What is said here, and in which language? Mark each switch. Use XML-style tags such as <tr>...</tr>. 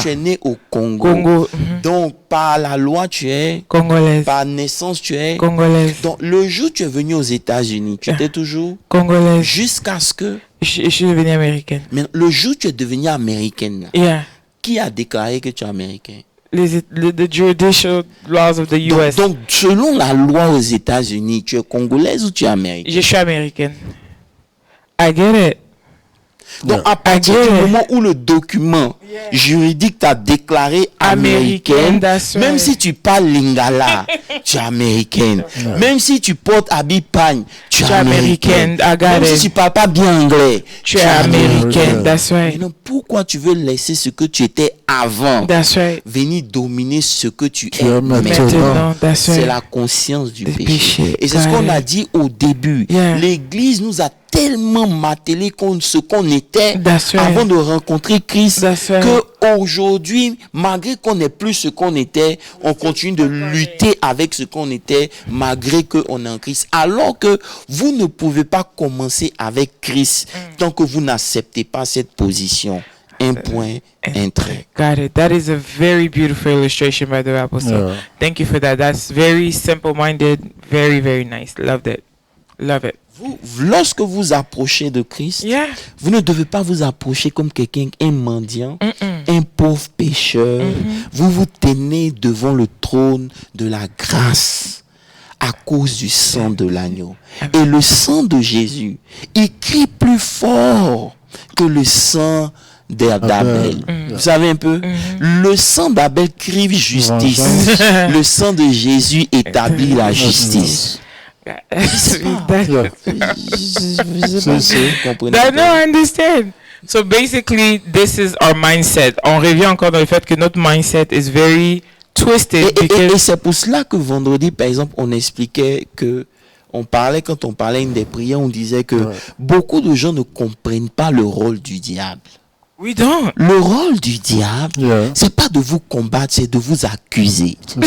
<fr>Tu es né au Congo. Donc par la loi tu es congolaise. Par naissance tu es congolaise. Donc le jour où tu es venu aux États-Unis, tu étais toujours congolaise jusqu'à ce que je suis devenue américaine. Mais le jour où tu es devenue américaine, qui a déclaré que tu es américain?</fr> <en>The judicial laws of the US.</en> <fr>Donc selon la loi aux États-Unis, tu es congolaise ou tu es américaine? Je suis américaine.</fr> <en>I get it.</en> <fr>Donc à partir du moment où le document juridique t'a déclaré américaine, même si tu parles lingala, tu es américaine. Même si tu portes habit pagne, tu es américaine. Même si tu parles pas bien anglais, tu es américaine.</fr> <en>That's right.</en> <fr>Mais pourquoi tu veux laisser ce que tu étais avant venir dominer ce que tu es maintenant? C'est la conscience du péché. Et c'est ce qu'on a dit au début. L'Église nous a tellement martelé contre ce qu'on était avant de rencontrer Christ qu'aujourd'hui, malgré qu'on n'est plus ce qu'on était, on continue de lutter avec ce qu'on était malgré qu'on est en Christ. Alors que vous ne pouvez pas commencer avec Christ tant que vous n'acceptez pas cette position. Un point, un trait.</fr> <en>Got it. That is a very beautiful illustration by the Apostle. Thank you for that. That's very simple-minded, very, very nice. Loved it. Love it.</en> <fr>Lorsque vous approchez de Christ, vous ne devez pas vous approcher comme quelqu'un, un mendiant, un pauvre pécheur. Vous vous tenez devant le trône de la grâce à cause du sang de l'agneau. Et le sang de Jésus, il crie plus fort que le sang d'Abel. Vous savez un peu, le sang d'Abel crie justice. Le sang de Jésus établit la justice.</fr> <en>No, I understand. So basically, this is our mindset.</en> <fr>On revient encore dans le fait que notre mindset</fr> <en>is very twisted.</en> <fr>Et c'est pour cela que vendredi, par exemple, on expliquait que quand on parlait des prières, on disait que beaucoup de gens ne comprennent pas le rôle du diable.</fr> <en>We don't.</en> <fr>Le rôle du diable, c'est pas de vous combattre, c'est de vous accuser.</fr>